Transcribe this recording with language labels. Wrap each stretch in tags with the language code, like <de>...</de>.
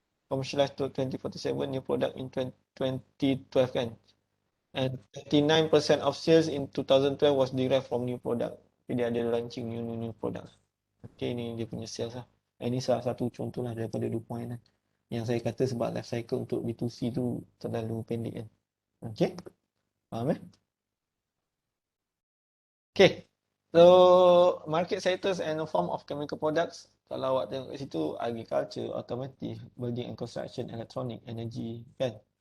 <en>Commercialized to 2047 new product in 2012 kan. And 39% of sales in 2012 was derived from new product.</en> <ms>Jadi dia ada launching new product. Okay, ni dia punya sales lah. Ini salah satu contoh lah daripada 2 point lah. Yang saya kata sebab life cycle untuk B2C tu terlalu pendek kan.</ms> <en>Okay, faham Okay, so market sectors and form of chemical products.</en> <ms>Kalau awak tengok kat situ, agriculture, automotive, building and construction, electronic, energy kan.</ms>